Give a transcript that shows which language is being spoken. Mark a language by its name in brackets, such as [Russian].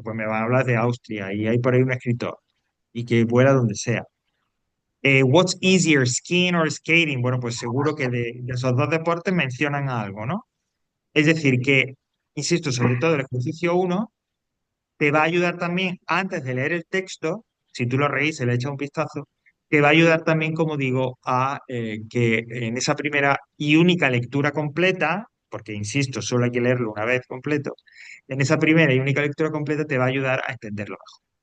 [Spanish] Pues me van a hablar de Austria y hay por ahí un escritor y que vuela donde sea. [English] What's easier, skiing or skating? [Spanish] Bueno, pues seguro que de esos dos deportes mencionan algo, ¿no? Es decir, que, insisto, sobre todo el ejercicio uno te va a ayudar también, antes de leer el texto, si tú lo revisas y le echas un vistazo, te va a ayudar también, como digo, a que en esa primera y única lectura completa, porque insisto, solo hay que leerlo una vez completo, en esa primera y única lectura completa te va a ayudar a entenderlo mejor.